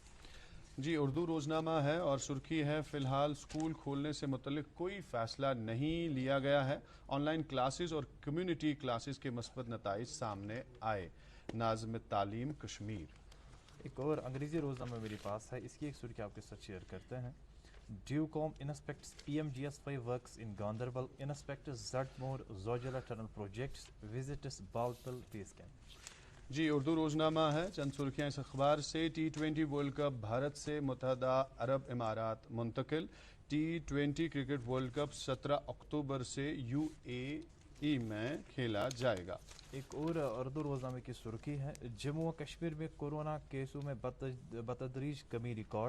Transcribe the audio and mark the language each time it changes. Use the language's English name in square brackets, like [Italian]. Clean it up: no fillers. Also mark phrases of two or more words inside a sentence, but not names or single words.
[Urdu] جی اردو روزنامہ ہے اور سرخی ہے فی الحال اسکول کھولنے سے متعلق کوئی فیصلہ نہیں لیا گیا ہے. [English] online classes [Urdu] اور [English] community classes [Urdu] کے مثبت نتائج سامنے آئے. ناظم تعلیم کشمیر. ایک اور انگریزی روزنامہ میرے پاس ہے. اس کی ایک سرخی آپ کے ساتھ شیئر کرتے ہیں. [English] DivCom inspects PMGS5 works in Ganderbal. inspects Z-Morh Zojila tunnel projects visits Baltal base camp. [Urdu] جی اردو روزنامہ ہے. چند سرخیاں اس اخبار سے. T20 ورلڈ کپ بھارت سے متحدہ عرب امارات منتقل. T20 کرکٹ ورلڈ کپ 17 اکتوبر سے UAE میں کھیلا جائے گا. ایک اور اردو روزنامے کی سرخی ہے جموں و کشمیر میں کورونا کیسوں میں بتدریج کمی ریکارڈ.